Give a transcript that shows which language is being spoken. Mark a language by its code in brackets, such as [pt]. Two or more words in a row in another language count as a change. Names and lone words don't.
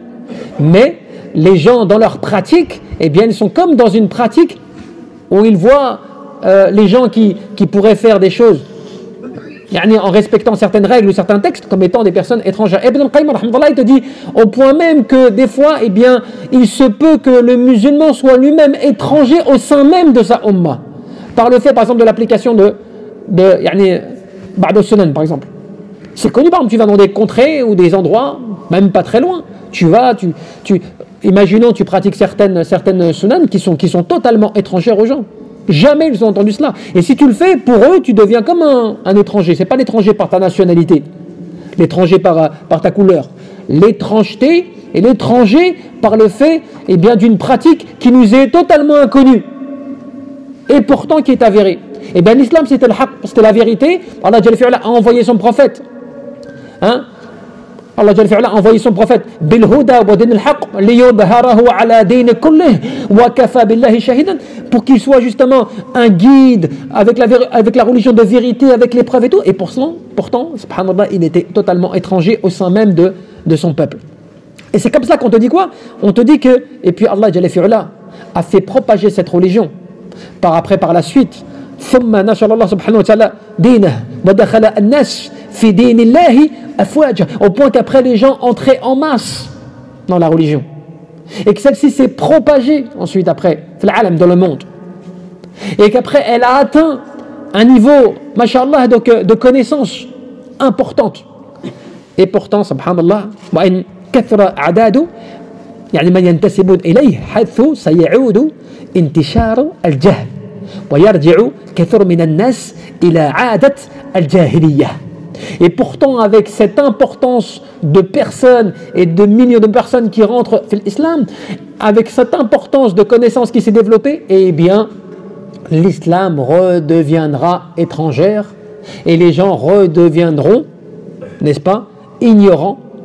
[fr] Mais les gens, dans leur pratique, eh bien, ils sont comme dans une pratique où ils voient les gens qui pourraient faire des choses en respectant certaines règles ou certains textes comme étant des personnes étrangères. Ibn al-Qayyim, il te dit au point même que des fois, eh bien, il se peut que le musulman soit lui-même étranger au sein même de sa ummah. Par le fait, par exemple, de l'application de [ar] بعض السنن, [fr] par exemple. C'est connu, par exemple, tu vas dans des contrées ou des endroits, même pas très loin. Imaginons, tu pratiques certaines sunan qui sont totalement étrangères aux gens. Jamais ils ont entendu cela. Et si tu le fais, pour eux, tu deviens comme un étranger. Ce n'est pas l'étranger par ta nationalité, l'étranger par ta couleur. L'étrangeté et l'étranger par le fait d'une pratique qui nous est totalement inconnue et pourtant qui est avérée. Et bien l'islam, c'était la vérité. [ar] الله جل فعلا [fr] a envoyé son prophète. [ar] الله جل فعلا [fr] a envoyé son prophète [ar] بالهدى ودين الحق ليظهره على الدين كله وكفى بالله شهيدا, [fr] pour qu'il soit justement un guide avec la religion de vérité, avec les preuves et tout. Et pourtant, subhanallah, il était totalement étranger au sein même de son peuple. Et c'est comme ça qu'on te dit quoi? On te dit que, et puis [ar] الله جل فعلا [fr] a fait propager cette religion par la suite. [ar] ثم نشر الله سبحانه وتعالى دينه ودخل الناس في دين الله أفواجا, [fr] au point qu'après les gens entraient en masse dans la religion et que celle-ci s'est propagée ensuite après dans le monde et qu'après elle a atteint un niveau mashallah de connaissance importante. Et pourtant [ar] subhanallah وإن كثر أعداد يعني من ينتسبون إليه حيث سيعود انتشار الجهل ويرجع كثير من الناس إلى عادة الجاهلية. [fr] Et pourtant, avec cette importance de personnes et de millions de personnes qui rentrent dans l'islam, avec cette importance de connaissances qui s'est développée, eh bien, l'islam redeviendra étrangère et les gens redeviendront, n'est-ce pas, ignorants.